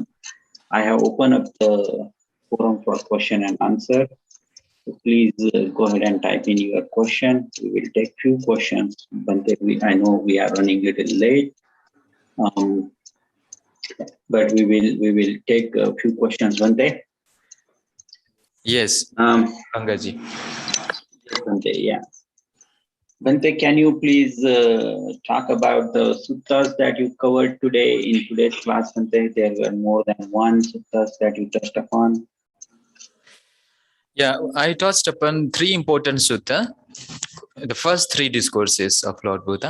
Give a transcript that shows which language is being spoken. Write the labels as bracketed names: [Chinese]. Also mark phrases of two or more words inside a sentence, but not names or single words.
[English] I have opened up the forum for question and answer. So please go ahead and type in your question. We will take few questions. Bhante, I know we are running a little late, but we will take a few questions. Bhante. Yes, Angaji. Bhante, yeah. Bhante, can you please talk about the suttas that you covered today in today's class, Bhante? There were more than one suttas that you touched upon. Yeah, I touched upon three important sutta. The first three discourses of Lord Buddha.